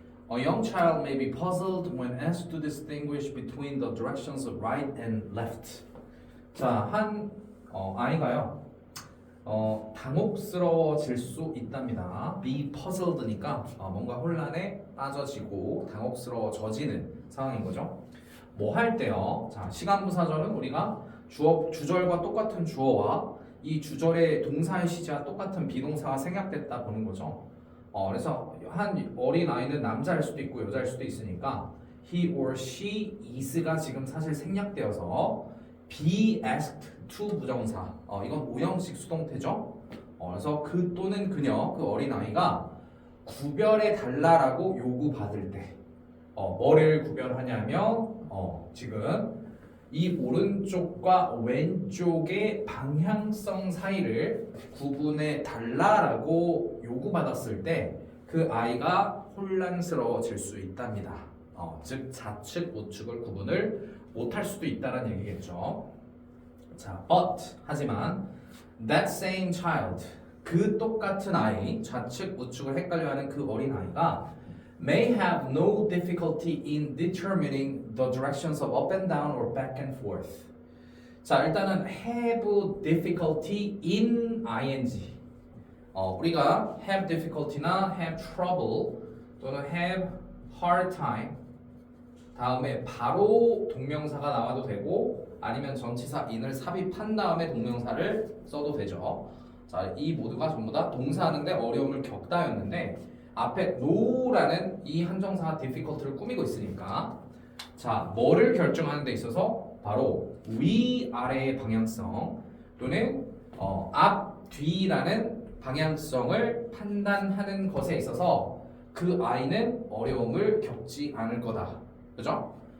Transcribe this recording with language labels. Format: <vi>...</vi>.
<en>A young child may be puzzled when asked to distinguish between the directions of right and left.</en> <ko>자, 한 아이가요. 당혹스러워질 수 있답니다. Be puzzled니까 뭔가 혼란에 빠져지고 당혹스러워져지는 상황인 거죠. 뭐 할 때요? 자, 시간부사절은 우리가 주절과 똑같은 주어와 이 주절의 동사의 시제와 똑같은 비동사가 생략됐다 보는 거죠. 그래서 한 어린 아이는 남자일 수도 있고 여자일 수도 있으니까</ko> <en>he or she is</en> <ko>가 지금 사실 생략되어서 be asked to 부정사. 이건 오형식 수동태죠. 그래서 그 또는 그녀 그 어린 아이가 구별해 달라라고 요구받을 때 뭐를 구별하냐면 지금 이 오른쪽과 왼쪽의 방향성 사이를 구분해 달라라고 요구받았을 때 그 아이가 혼란스러워질 수 있답니다. 즉 좌측 우측을 구분을 못할 수도 있다는 얘기겠죠. 자, but 하지만</ko> <en>that same child</en> <ko>그 똑같은 아이 좌측 우측을 헷갈려하는 그 어린 아이가</ko> <en>may have no difficulty in determining the directions of up and down or back and forth.</en> <ko>자, 일단은</ko> <en>have difficulty in ing.</en> <ko>우리가 have difficulty나 have trouble 또는 have hard time 다음에 바로 동명사가 나와도 되고 아니면 전치사 in을 삽입한 다음에 동명사를 써도 되죠. 자, 이 모두가 전부 다 동사하는데 어려움을 겪다였는데 앞에 no라는 이 한정사 difficulty를 꾸미고 있으니까 자, 뭐를 결정하는 데 있어서 바로 위아래의 방향성 또는 앞, 뒤라는 방향성을 판단하는 것에 있어서 그 아이는 어려움을 겪지 않을 거다. 그죠?</ko>